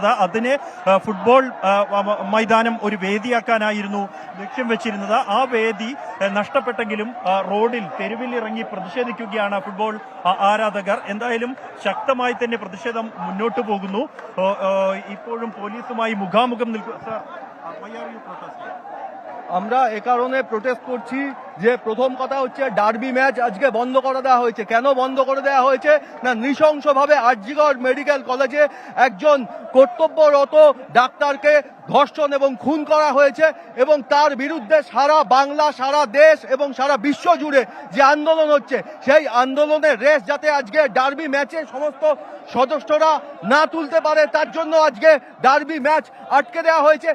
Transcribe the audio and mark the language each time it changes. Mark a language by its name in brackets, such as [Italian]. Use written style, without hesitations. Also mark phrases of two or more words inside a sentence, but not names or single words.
[Malayalam] അതിന് ഫുട്ബോൾ മൈതാനം ഒരു വേദിയാക്കാനായിരുന്നു ലക്ഷ്യം വെച്ചിരുന്നത്. ആ വേദി നഷ്ടപ്പെട്ടെങ്കിലും റോഡിൽ തെരുവിൽ ഇറങ്ങി പ്രതിഷേധിക്കുകയാണ് ഫുട്ബോൾ ആരാധകർ. എന്തായാലും ശക്തമായി തന്നെ പ്രതിഷേധം മുന്നോട്ട് പോകുന്നു. ഇപ്പോഴും പോലീസുമായി മുഖാമുഖം നിൽക്കുക. [Bangla] আমরা এ কারণে প্রোটেস্ট করছি যে প্রথম কথা হচ্ছে [English] derby match [Bangla] আজকে বন্ধ করে দেওয়া হয়েছে। কেন বন্ধ করে দেওয়া হয়েছে? না, নৃশংসভাবে আরজিকর [English] medical college [Bangla] একজন কর্তব্যরত ডাক্তারকে ধর্ষণ এবং খুন করা হয়েছে এবং তার বিরুদ্ধে সারা বাংলা, সারা দেশ এবং সারা বিশ্ব জুড়ে যে আন্দোলন হচ্ছে, সেই আন্দোলনের রেশ যাতে আজকে [English] derby match [Bangla] সমস্ত সদস্যরা না তুলতে পারে, তার জন্য আজকে [English] derby match [Bangla] আটকে দেওয়া হয়েছে।